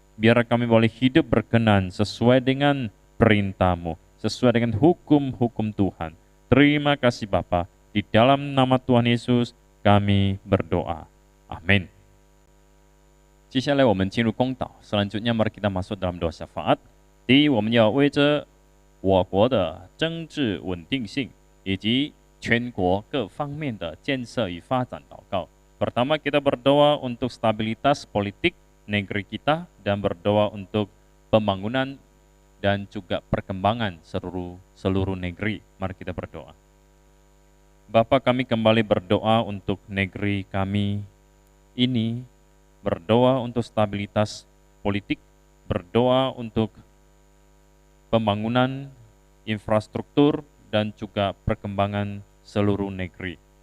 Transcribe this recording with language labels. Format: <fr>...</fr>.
<id>Biar kami boleh hidup berkenan sesuai dengan perintah-Mu, sesuai dengan hukum-hukum Tuhan. Terima kasih Bapa, di dalam nama Tuhan Yesus kami berdoa. Amin.</id> <zh>接下来我们进入公祷</zh> <id>selanjutnya mari kita masuk dalam doa syafaat.</id> <zh>第一，我们要为着我国的政治稳定性以及全国各方面的建设与发展祷告。</zh> <id>Pertama, kita berdoa untuk stabilitas politik negeri kita dan berdoa untuk pembangunan dan juga perkembangan seluruh negeri. Mari kita berdoa. Bapa, kami kembali berdoa untuk negeri kami ini, berdoa untuk stabilitas politik, berdoa untuk pembangunan infrastruktur dan juga perkembangan seluruh negeri.</id>